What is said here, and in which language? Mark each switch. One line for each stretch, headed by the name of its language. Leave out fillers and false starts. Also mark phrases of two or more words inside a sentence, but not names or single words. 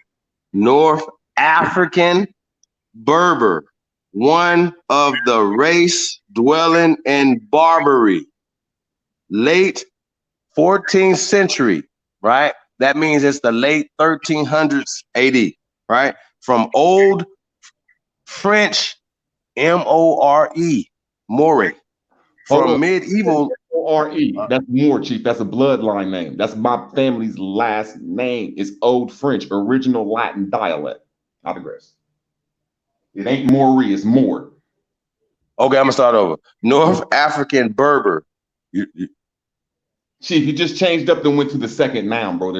English: North African Berber, one of the race dwelling in Barbary, late 14th century, right? That means it's the late 1300s AD, right? From Old French, More, More. From medieval. O-R-E. That's Moore, Chief. That's a bloodline name. That's my family's last name. It's Old French, original Latin dialect. I digress. It ain't Maury, it's Moore. Okay, I'm gonna start over. North African Berber. Chief, you just changed up and went to the second noun, bro.